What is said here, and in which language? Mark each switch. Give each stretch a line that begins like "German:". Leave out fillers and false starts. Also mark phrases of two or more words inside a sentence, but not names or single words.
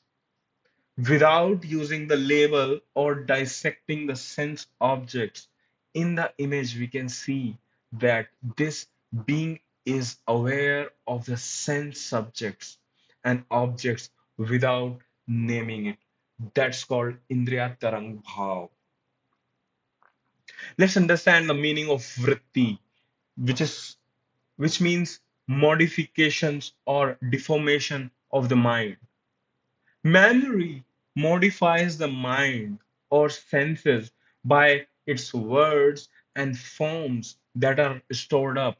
English: Without using the label or dissecting the sense objects, in the image we can see that this being is aware of the sense subjects and objects without naming it. That's called indriya-taraṅga-bhā. Let's understand the meaning of vṛtti, which is which means modifications or deformation of the mind. Memory modifies the mind or senses by its words and forms that are stored up.